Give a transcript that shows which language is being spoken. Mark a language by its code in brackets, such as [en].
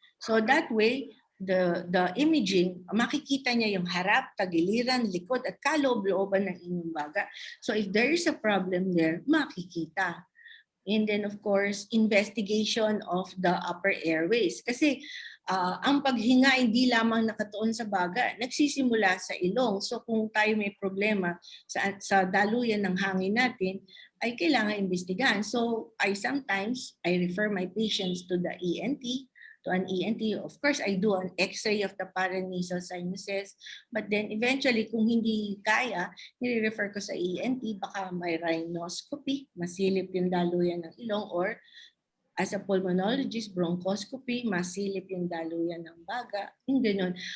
[en] So that way, the imaging, [tl] makikita niya yung harap, tagiliran, likod, at kaloob-looban ng inyong baga. [en] So if there is a problem there, makikita. And then of course, investigation of the upper airways. [tl] Kasi ang paghinga hindi lamang nakatuon sa baga, nagsisimula sa ilong. So kung tayo may problema sa daluyan ng hangin natin, ay kailangan imbestigahan. [en] So sometimes I refer my patients to the ENT, to an ENT. Of course, I do an X-ray of the paranasal sinuses, but then eventually [tl] kung hindi kaya, nire-refer ko sa ENT, baka may rhinoscopy, masilip yung daluyan ng ilong, [en] or as a pulmonologist, [tl] bronchoscopy, masilip yung daluyan ng baga, yung ganun.